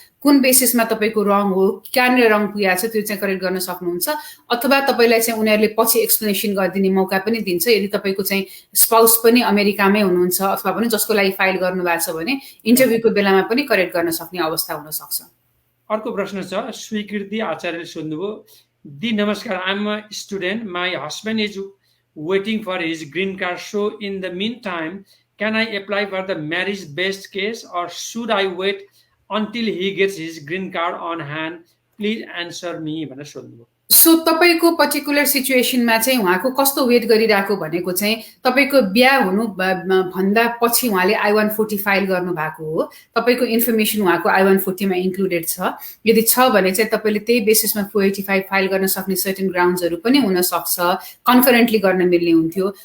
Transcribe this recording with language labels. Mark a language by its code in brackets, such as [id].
[ne] कुन बेसिसमा तपाईँको रङ हो, कहाँनिर रङ पुगेको छ त्यो चाहिँ करेक्ट गर्न सक्नुहुन्छ। अथवा तपाईँलाई चाहिँ उनीहरूले पछि एक्सप्लेनेसन गरिदिने मौका पनि दिन्छ। यदि तपाईँको चाहिँ स्पाउस पनि अमेरिकामै हुनुहुन्छ अथवा पनि जसको लागि फाइल गर्नुभएको छ भने इन्टरभ्यूको बेलामा पनि करेक्ट गर्न सक्ने अवस्था हुनसक्छ। अर्को प्रश्न छ, स्वीकृति आचार्यले सोध्नुभयो, [en] दि नमस्कार, I am a student, my husband is waiting for his green card, so in the meantime can I apply for the marriage based case or should I wait until he gets his green card on hand? Please answer me [ne] भनेर सोध्नुभयो। So तपाईँको particular सिचुएसनमा चाहिँ उहाँको कस्तो weight गरिरहेको भनेको चाहिँ तपाईँको बिहा हुनु भन्दा पछि उहाँले I-140 फाइल गर्नु भएको हो, तपाईँको इन्फर्मेसन उहाँको I-140 मा इन्क्लुडेड छ। यदि छ भने चाहिँ तपाईँले त्यही बेसिसमा 485 फाइल गर्न सक्ने सर्टेन ग्राउन्ड्सहरू पनि हुन सक्छ, कन्करेन्टली गर्न मिल्ने हुन्थ्यो।